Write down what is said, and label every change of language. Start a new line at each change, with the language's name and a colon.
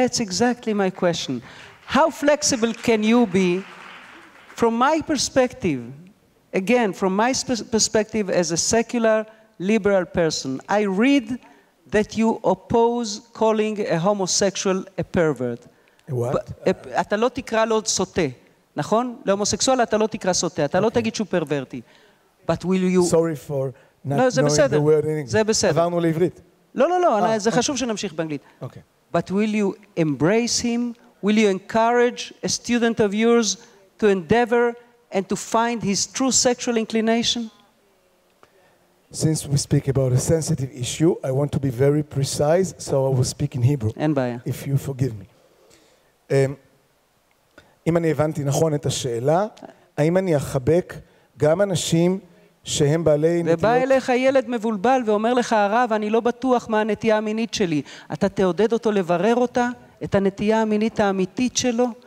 English: That's exactly my question. How flexible can you be? From my perspective, again, from my perspective as a secular liberal person, I read that you oppose calling a homosexual a pervert. What?
Hebrew: אתה לא תקרא לו סוטה, נכון? להומוסקסואל אתה לא תקרא סוטה, אתה לא תגיד שהוא פרוורטי.
English: But will you... Sorry for not knowing the word in English.
Hebrew: זה בסדר. עברנו לעברית. לא, זה חשוב שנמשיך באנגלית.
English: Okay. But will you embrace him? Will you encourage a student of yours to endeavor and to find his true sexual inclination? Since we speak about a sensitive issue, I want to be very precise, so I will speak in Hebrew.
Hebrew: אין בעיה.
English: If you forgive me.
Hebrew: אם אני הבנתי נכון את השאלה, האם אני אחבק גם אנשים שהם בעלי נטיות... ובא אליך ילד מבולבל ואומר לך, הרב, אני לא בטוח מה הנטייה המינית שלי. אתה תעודד אותו לברר אותה, את הנטייה המינית האמיתית שלו?